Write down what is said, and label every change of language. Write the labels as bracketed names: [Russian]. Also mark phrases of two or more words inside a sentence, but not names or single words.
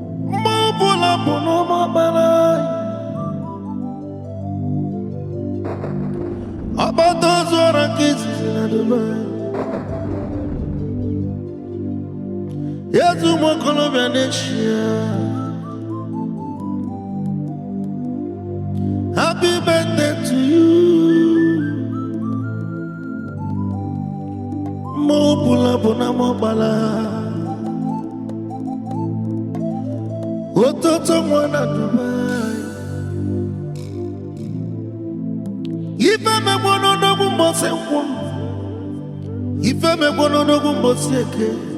[Igbo] Mma ọbụla bụ n'ụmụ ọkpara. Ọkpata ozu ọra nke izizi na Dubai. Ya zu ụmụ okorobịa n'Asia. [English] Happy birthday to you. [Igbo] Mma ọbụla bụ na mụ ọkpara. Ototo nwa na Dubai. Ife mekwa n'odogwu mbọsị nkwọ. Ife mekwa n'odogwu mbọsị eke.